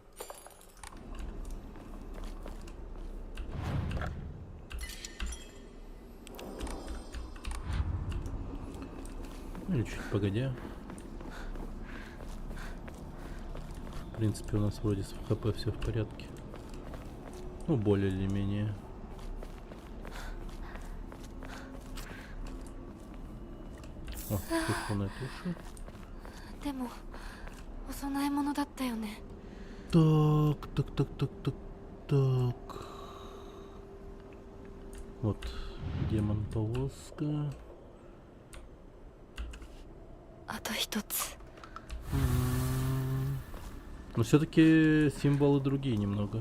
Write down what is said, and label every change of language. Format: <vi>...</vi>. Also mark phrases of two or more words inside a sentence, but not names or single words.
<ru>Или чуть погодя. В принципе, у нас вроде с ХП все в порядке. Ну, более или менее. О, кухонная туша.</ru> <ja>でもお供え物だったよね。</ja> <ru>Так. Вот, демон-повозка.</ru> <ja>あと一つ。</ja> <ru>Но все-таки символы другие немного.</ru>